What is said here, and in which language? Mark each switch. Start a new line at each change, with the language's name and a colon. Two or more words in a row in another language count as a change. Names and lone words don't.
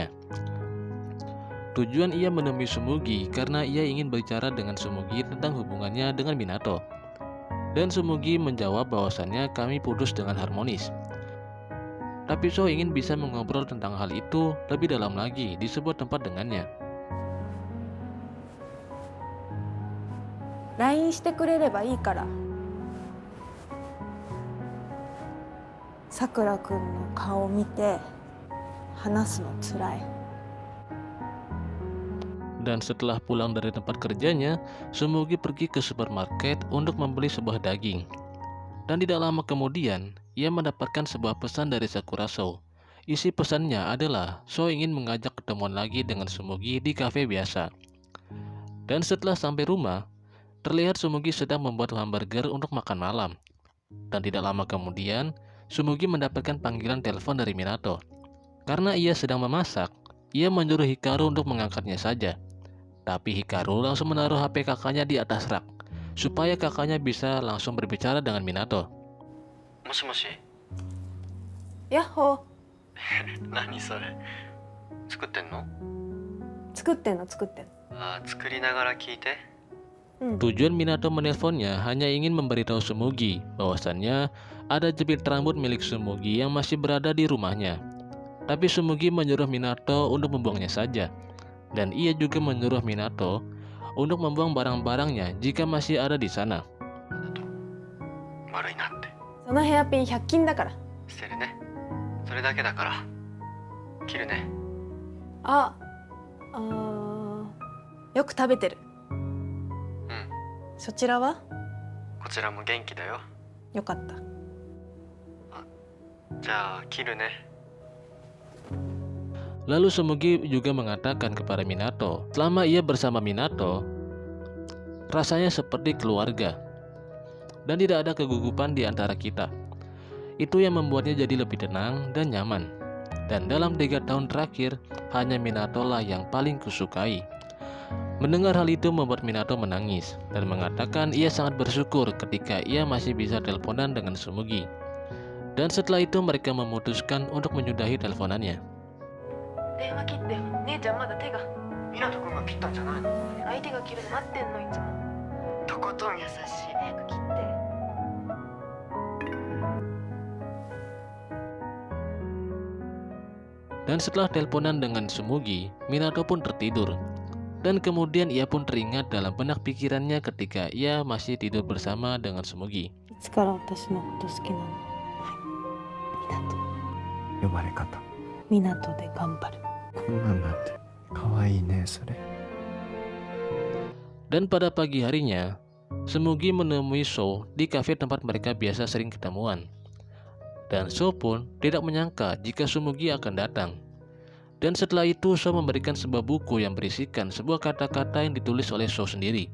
Indonesian: Tujuan ia menemui Sumugi karena ia ingin berbicara dengan Sumugi tentang hubungannya dengan Minato. Dan Sumugi menjawab bahwasannya kami putus dengan harmonis. Tapi Sou ingin bisa mengobrol tentang hal itu lebih dalam lagi di sebuah tempat dengannya.
Japanese: LINE してくれればいいから。さくらくんの顔を見て話すのつらい。
Indonesian: Dan setelah pulang dari tempat kerjanya, Sumugi pergi ke supermarket untuk membeli sebuah daging. Dan tidak lama kemudian, ia mendapatkan sebuah pesan dari Sakura Sou. Isi pesannya adalah Sou ingin mengajak ketemuan lagi dengan Sumugi di kafe biasa. Dan setelah sampai rumah, terlihat Sumugi sedang membuat hamburger untuk makan malam. Dan tidak lama kemudian, Sumugi mendapatkan panggilan telepon dari Minato. Karena ia sedang memasak, ia menyuruh Hikaru untuk mengangkatnya saja. Tapi Hikaru langsung menaruh HP kakaknya di atas rak, supaya kakaknya bisa langsung berbicara dengan Minato.
Japanese: もしもし。ヤッホー。何それ。作ってんの？作ってんの作ってんの。あ、作りながら聞いて。
Indonesian: Tujuan Minato menelponnya hanya ingin memberitahu Sumugi bahwasannya ada jepit rambut milik Sumugi yang masih berada di rumahnya. Tapi Sumugi menyuruh Minato untuk membuangnya saja. Dan ia juga menyuruh Minato untuk membuang barang-barangnya jika masih ada di sana.
Japanese: 悪いなって。そのヘアピン100均だから。捨てるね。それだけだから。切るね。あ、 よく食べてる。そちらは？こちらも元気だよ。よかった。じゃあ切るね。
Indonesian: Lalu Sumugi juga mengatakan kepada Minato, selama ia bersama Minato, rasanya seperti keluarga dan tidak ada kegugupan di antara kita. Itu yang membuatnya jadi lebih tenang dan nyaman. Dan dalam 3 tahun terakhir, hanya Minato lah yang paling kusukai. Mendengar hal itu membuat Minato menangis dan mengatakan ia sangat bersyukur ketika ia masih bisa teleponan dengan Sumugi. Dan setelah itu mereka memutuskan untuk menyudahi teleponannya.
Japanese: 電話切ってよ。姉ちゃんまだ手が。湊くんが切ったんじゃないの？相手が切るの待ってんのいつも。とことん優しい。早く切って。
Indonesian: Dan setelah teleponan dengan Sumugi, Minato pun tertidur. Dan kemudian ia pun teringat dalam benak pikirannya ketika ia masih tidur bersama dengan Sumugi.
Japanese: いつから私のこと好きなの？呼ばれ方。みなとで頑張る。こんなんなってかわいいねそれ。
Indonesian: Dan pada pagi harinya, Sumugi menemui Sho di kafe tempat mereka biasa sering ketemuan. Dan Sho pun tidak menyangka jika Sumugi akan datang. Dan setelah itu Sho memberikan sebuah buku yang berisikan sebuah kata-kata yang ditulis oleh Sho sendiri.